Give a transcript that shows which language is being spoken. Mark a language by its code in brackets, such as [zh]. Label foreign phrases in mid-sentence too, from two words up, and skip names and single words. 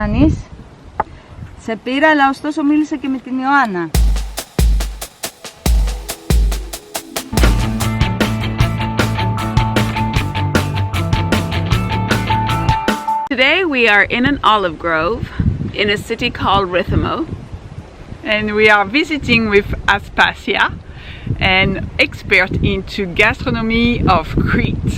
[el] Ανής, σε πήρα, αλλά ωστόσο μίλησα και με την Ιωάννα. [en] Today we are in an olive grove in a city called Rethymno, and we are visiting with Aspassia, an expert into gastronomy of Crete.